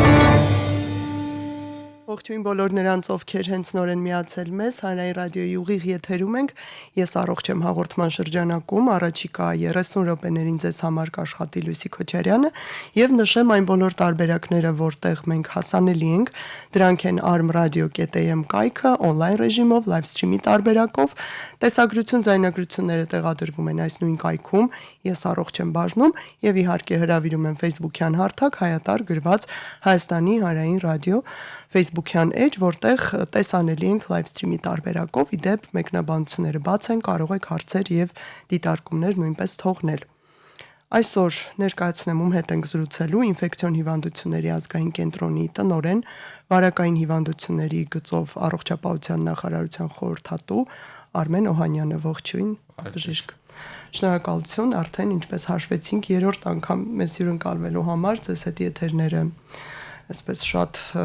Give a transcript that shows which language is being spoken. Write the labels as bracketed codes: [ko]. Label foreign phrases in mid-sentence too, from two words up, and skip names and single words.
[hy] Ողջույն բոլոր նրանց, ովքեր հենց նոր են միացել մեզ, Հանրային ռադիոյի ուղիղ եթերում ենք, ես առողջ եմ հաղորդման շրջանակում, առաջիկա 30 րոպեներին ձեզ համար կաշխատի Լույսի Քոչարյանը եւ նշեմ այն բոլոր տարբերակները, որտեղ մենք հասանելի ենք, դրանք են armradio.am կայքը, on-line ռեժիմով, [en] live stream- [hy] ի տարբերակով, տեսագրություն, ձայնագրությունները տեղադրվում են այս նույն կայքում, ես առողջ եմ բաժնում եւ իհարկե հրավիրում եմ Facebook-յան հարթակ հայատար գրված Հայաստանի Հանրային ռադիո Facebook-յան էջ, որտեղ տեսանելի ենք [en] live stream- [hy] ի տարբերակով, իդեպ մեկնաբանությունները բաց են, կարող եք հարցեր եւ դիտարկումներ նույնպես թողնել։ Այսօր ներկայացնեմ ում հետ ենք զրուցելու ինֆեկցիոն հիվանդությունների ազգային կենտրոնի տնօրեն, վարակային հիվանդությունների գծով առողջապահության նախարարության խորհրդատու Արմեն Օհանյանը, ողջույն, բժիշկ։ Շնորհակալություն, արդեն ինչպես հաշվեցինք, երրորդ անգամ մեզ հյուրընկալվելու համար ձեզ հետ եթերները այսպես շատ